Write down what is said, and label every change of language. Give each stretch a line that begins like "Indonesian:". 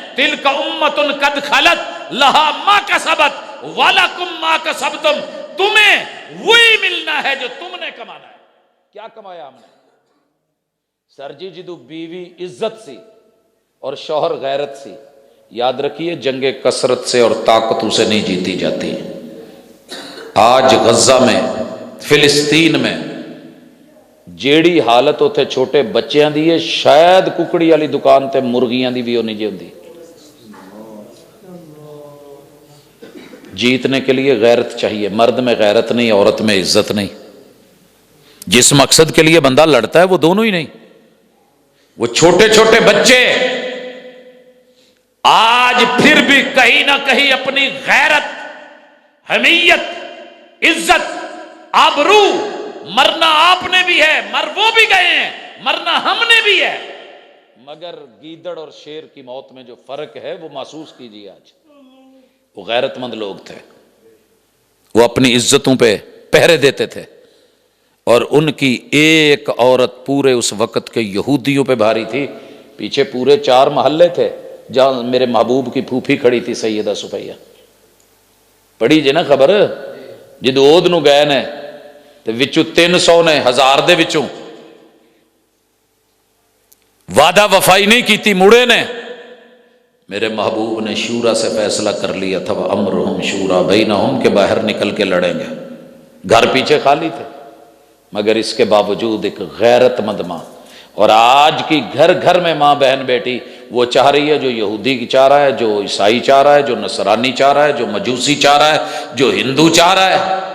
Arabic: تلک امت قد خلت لہا ما کسبت ولکم ما کسبتم.
Urdu: تمہیں وہی ملنا ہے جو تم نے کمانا ہے. کیا کمایا ہم نے؟
Punjabi: سر جی جدو بیوی عزت سی اور شوہر غیرت سی.
Urdu: یاد رکھیے جنگ کثرت سے اور طاقتوں سے نہیں جیتی جاتی.
Punjabi: آج غزہ میں، فلسطین میں جیڑی حالت ہوتے چھوٹے بچیاں دی ہے، شاید ککڑی والی دکان تے مرغیاں دی بھی ہونی جی ہوندی.
Urdu: جیتنے کے لیے غیرت چاہیے. مرد میں غیرت نہیں، عورت میں عزت نہیں. جس مقصد کے لیے بندہ لڑتا ہے وہ دونوں ہی نہیں. وہ چھوٹے چھوٹے بچے آج پھر بھی کہیں نہ کہیں اپنی غیرت، حمیت، عزت، آبرو، مرنا آپ نے بھی ہے، مر وہ بھی گئے ہیں، مرنا ہم نے بھی ہے. مگر گیدڑ اور شیر کی موت میں جو فرق ہے وہ محسوس کیجیے. آج وہ غیرت مند لوگ تھے، وہ اپنی عزتوں پہ پہرے دیتے تھے. اور ان کی ایک عورت پورے اس وقت کے یہودیوں پہ بھاری تھی. پیچھے پورے 4 محلے تھے جہاں میرے محبوب کی پھوپھی کھڑی تھی، سیدہ صفیہ.
Punjabi: پڑھی جے نا خبر، جدو اود نو گئے نے تے وچوں 300 نے 1000 دے وچوں وعدہ وفائی نہیں کیتی، مڑے نے.
Urdu: میرے محبوب نے شورا سے فیصلہ کر لیا تھا،
Arabic: امرہم شورا بینہم،
Urdu: کہ باہر نکل کے لڑیں گے. گھر پیچھے خالی تھے، مگر اس کے باوجود ایک غیرت مند ماں. اور آج کی گھر گھر میں ماں بہن بیٹی وہ چاہ رہی ہے جو یہودی کی چاہ رہا ہے، جو عیسائی چاہ رہا ہے، جو نصرانی چاہ رہا ہے، جو مجوسی چاہ رہا ہے، جو ہندو چاہ رہا ہے.